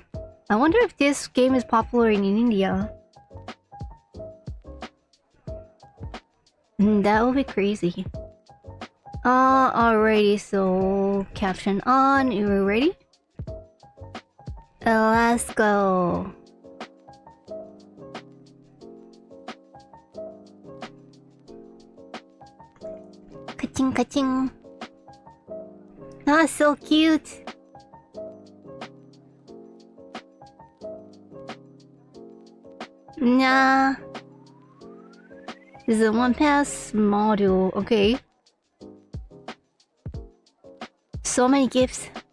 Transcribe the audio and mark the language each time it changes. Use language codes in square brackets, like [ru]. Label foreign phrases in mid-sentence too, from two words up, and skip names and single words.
[en] I wonder if this game is popular in India. That would be crazy. Alrighty, so caption on. You ready? Let's go. Ka-ching, ka-ching. Ah, so cute. Nah. This is a one-pass module. Okay. So many gifts.